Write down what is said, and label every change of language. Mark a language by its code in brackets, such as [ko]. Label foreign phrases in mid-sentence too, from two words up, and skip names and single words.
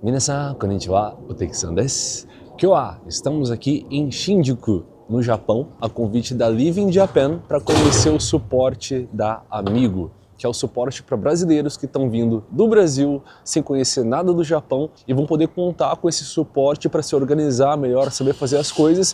[ja] 皆さん、こんにちは、Oteki-sanです. [pt] Kyoa, estamos aqui em Shinjuku, no Japão, a convite da Live in Japan para conhecer o suporte da Amigo, que é o suporte para brasileiros que estão vindo do Brasil sem conhecer nada do Japão e vão poder contar com esse suporte para se organizar melhor, saber fazer as coisas.